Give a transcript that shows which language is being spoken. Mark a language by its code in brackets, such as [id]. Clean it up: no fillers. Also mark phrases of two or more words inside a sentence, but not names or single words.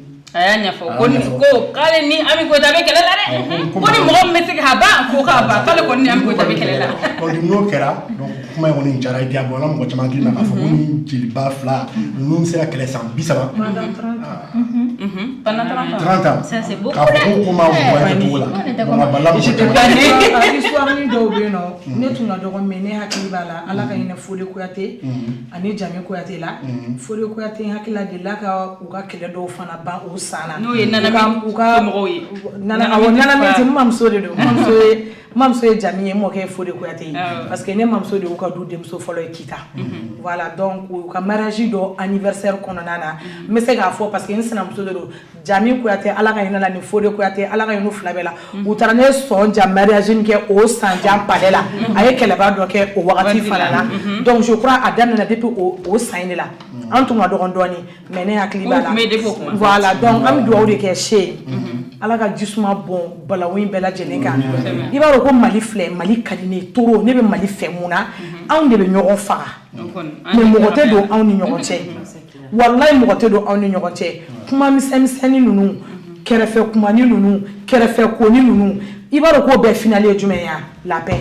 [bm] a y'a ɲɛfɔ ko k'ale ni Ami Koyita bɛ kɛlɛ la dɛ ko ni mɔgɔ min bɛ se k'a ban ko k'a ban k'ale kɔni ni Ami Koyita bɛ kɛlɛ la donc n'o kɛra donc kuma in kɔni jara i diya bon an ka mɔgɔ caman hakili la k'a fɔ ko ni jeliba fila ninnu bɛ se ka kɛlɛ san 30 [fr] pendant 30 ans ça c'est beaucoup [bm] k'a fɔ ko ko ma bɔ a cogo la donc a balila mɔgɔ caman histoire ni dɔw bɛ yen nɔ ne tun ka dɔgɔ mais ne hakili b'a la Ala ka hinɛ Fode Kuyate ani Jami Kuyate la Fode Kuyate hakili la delila ka u ka kɛlɛ dɔw fana ban o san na n'o ye Nanami somɔgɔw ye Nanami tɛ mamuso de don mamuso ye Jami ye mɔkɛ ye Fode Kuyate ye [fr] parce que [bm] ne mamuso de y'u ka du denmuso fɔlɔ ye Kita voilà donc u ka mariage dɔ anniversaire kɔnɔna na n bɛ se k'a fɔ [fr] parce que [bm] n sinamuso de don Jami Kuyate Ala ka hinɛ la ni Fode Kuyate Ala ka hinɛ fila bɛɛ la u taara ne sɔn ja mariage min kɛ o san jan palais la a ye kɛlɛba dɔ kɛ o wagati fana na [fr] donc je crois [bm] a daminɛna depuis o san in de la an tun ka dɔgɔn dɔɔni mais ne hakili b'a la voilà donc an bɛ dugawu de kɛ se Ala ka jisuma bɔn balawu in bɛɛ lajɛlen kan i b'a dɔn ko Mali filɛ Mali ka di ne ye trop ne bɛ Mali fɛ mun na anw de bɛ ɲɔgɔn faga mais mɔgɔ tɛ don anw ni ɲɔgɔn cɛ wallahi mɔgɔ tɛ don anw ni ɲɔgɔn cɛ kuma misɛnmisɛnnin ninnu kɛrɛfɛ kumani ninnu kɛrɛfɛ koni ninnu i b'a dɔn k'o bɛɛ finale ye jumɛn ye [fr] la paix